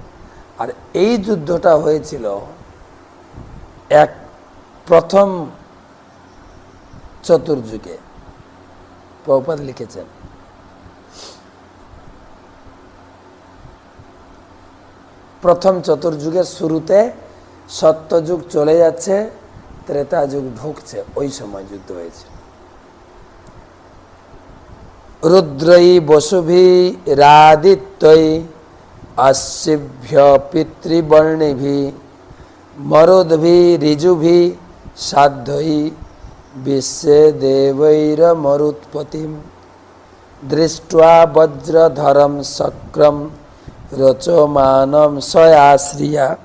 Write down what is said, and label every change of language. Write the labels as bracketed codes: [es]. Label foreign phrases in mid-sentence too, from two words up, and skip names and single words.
[bn] আর এই যুদ্ধটা হয়েছিল এক প্রথম চতুর্যুগে। প্রভুপাদ লিখেছেন প্রথম চতুর্যুগের শুরুতে সত্যযুগ চলে যাচ্ছে, ত্রেতা যুগ ঢুকছে, ওই সময় যুদ্ধ হয়েছে। [sa] রুদ্রৈ বসুভি রাদিত্যৈ অশ্বিভ্য পিতৃবর্ণিভি মরুদ্ভি ঋজুভি সাধ্যৈ বিশ্বে দেবৈর মরুৎপতিম দৃष्ट्वा বজ্রধরম শক্রম রচমানম সয়াশ্রিয়া